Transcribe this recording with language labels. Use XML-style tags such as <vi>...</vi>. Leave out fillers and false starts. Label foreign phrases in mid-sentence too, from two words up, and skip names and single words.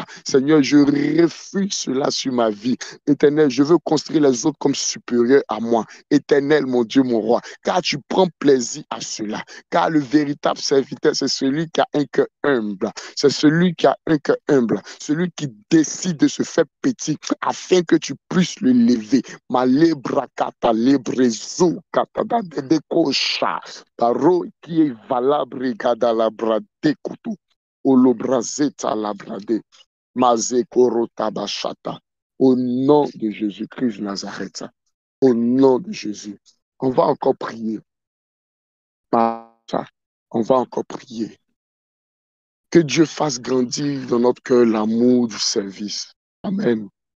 <fr>Seigneur, je refuse cela sur ma vie. Éternel, je veux construire les autres comme supérieurs à moi. Éternel, mon Dieu, mon roi, car tu prends plaisir à cela. Car le véritable serviteur, c'est celui qui a un cœur humble. C'est celui qui a un cœur humble. Celui qui décide de se faire petit afin que tu puisses le lever. Ma lebrakata lebrezo katada dedekosha. Paro qui est valable regada la brade kutu. Olobrazeta la brade. Mazekoro tabashata. Au nom de Jésus-Christ de Nazareth. Au nom de Jésus. On va encore prier. On va encore prier. Que Dieu fasse grandir dans notre cœur l'amour du service. Amen.</fr>